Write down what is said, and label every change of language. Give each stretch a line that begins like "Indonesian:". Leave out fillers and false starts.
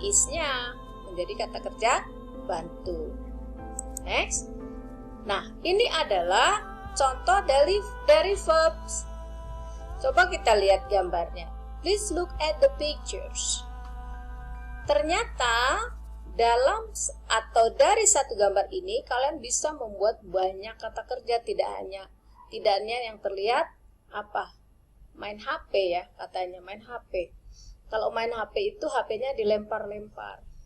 Indonesian: Is-nya menjadi kata kerja bantu.
English: Next.
Indonesian: Nah, ini adalah contoh dari verbs. Coba kita lihat gambarnya.
English: Please look at the pictures.
Indonesian: Ternyata dalam atau dari satu gambar ini kalian bisa membuat banyak kata kerja, tidak hanya yang terlihat apa? Main HP ya, katanya main HP. Kalau main HP itu HP-nya dilempar-lempar.